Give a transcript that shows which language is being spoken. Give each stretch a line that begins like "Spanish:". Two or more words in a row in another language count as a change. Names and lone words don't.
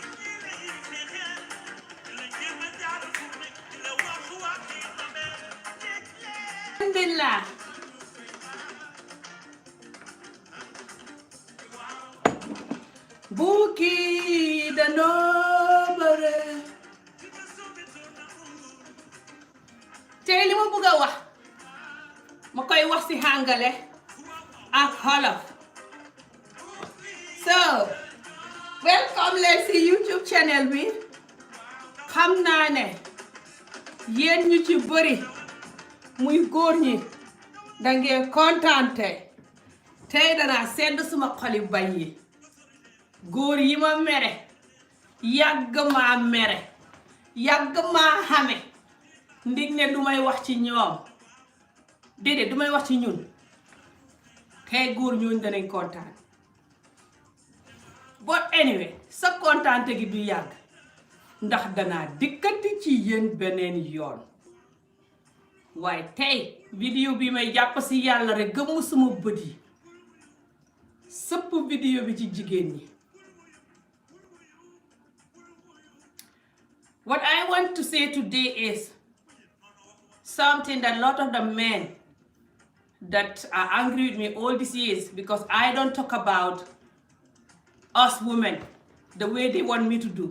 English: Alhamdulillah. Bookie the nobody.
Wolof: Tey li ma bëgg a wax ma koy wax ci hàngale ak Wolof. So welcome leen ci YouTube channel bi. Xam naa ne yéen ñu ci bëri muy góor ñi dangeen kontaan tey danaa sedd suma xoli bañ yi. góor yi ma mere yàgg maa mere yàgg maa xame ndig ne du may wax ci ñoom déedéet du may wax ci ñun tey góor ñooñu danañ kontaan.
English: But anyway
Wolof: sa kontaante gi du yàgg ndax danaa dikkati ci yéen beneen yoon. waaye tey vidéo bi may jàpp si yàlla rek gëmmu suma bët yi sëpp vidéo bi ci jigéen ñi.
English: What I want to say today is something that a lot of the men that are angry with me all these years because I don't talk about us women the way they want me to do.